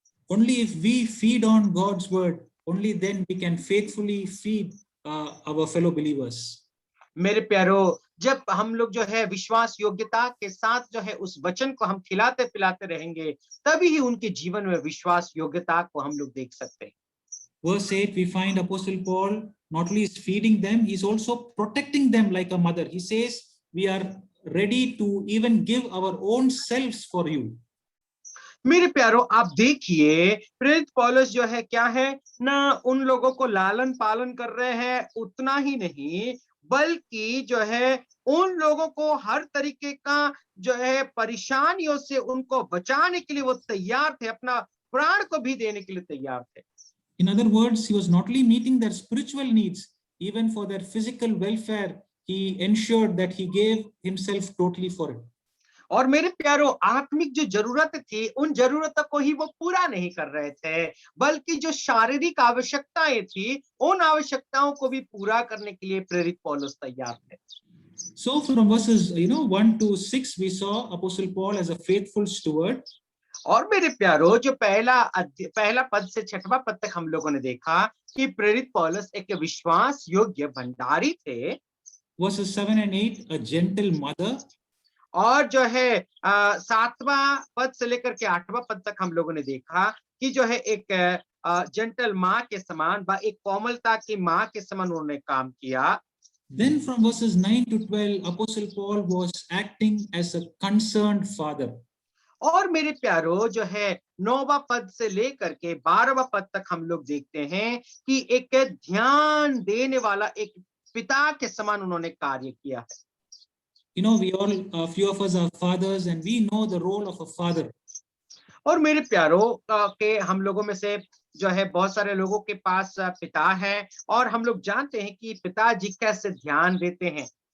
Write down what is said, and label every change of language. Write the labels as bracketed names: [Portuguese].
[English] Only if we feed on God's word, only then we can faithfully feed our fellow believers. [Hindi] मेरे प्यारो, जब हम लोग जो है विश्वास योग्यता के साथ जो है उस वचन को हम खिलाते पिलाते रहेंगे, तभी ही उनके जीवन में विश्वास योग्यता को हम लोग देख सकते हैं। [English] Verse 8, we find Apostle Paul not only is feeding them, he's also protecting them like a mother. He says, we are ready to even give our own selves for you. [Hindi] मेरे प्यारो, आप देखिए प्रेरित पौलुस जो है क्या है ना, उन लोगों को लालन पालन कर रहे हैं, उतना ही नहीं बल्कि जो है उन लोगों को हर तरीके का जो है परेशानियों से उनको बचाने के लिए वो तैयार थे, अपना प्राण को भी देने के लिए तैयार थे। [English] In other words, he was not only meeting their spiritual needs, even for their physical welfare, he ensured that he gave himself totally for it. [Hindi] और मेरे प्यारो, आत्मिक जो जरूरत थी, उन जरूरतों को ही वो पूरा नहीं कर रहे थे, बल्कि जो शारीरिक आवश्यकताएं थी, उन आवश्यकताओं को भी पूरा करने के लिए प्रेरित पौलुस तैयार थे। [English] So from verses 1 to 6, we saw Apostle Paul as a faithful steward. [Hindi] और मेरे प्यारो, जो पहला पद से 6वां पद तक हम लोगों ने देखा कि प्रेरित पौलुस एक विश्वास योग्य भंडारी थे। [English] Verses 7 and 8, a gentle mother. [Hindi] और जो है 7वां पद से लेकर के 8वां पद तक हम लोगों ने देखा कि जो है एक जेंटल माँ के समान, एक कोमलता की माँ के समान उन्होंने काम किया। [English] Then from verses 9 to 12, Apostle Paul was acting as a concerned father. [Hindi] और मेरे प्यारो, जो है 9वां पद से लेकर के 12वां पद तक हम लोग देखते हैं कि एक ध्यान देने वाला एक पिता के समान उन्होंने कार्य किया है। [English] You know, we all, a few of us are fathers and we know the role of a father. [Hindi] और मेरे प्यारो के हम लोगों में से जो है बहुत सारे लोगों के पास पिता है, और हम लोग जानते हैं कि पिताजी कैसे ध्यान देते हैं।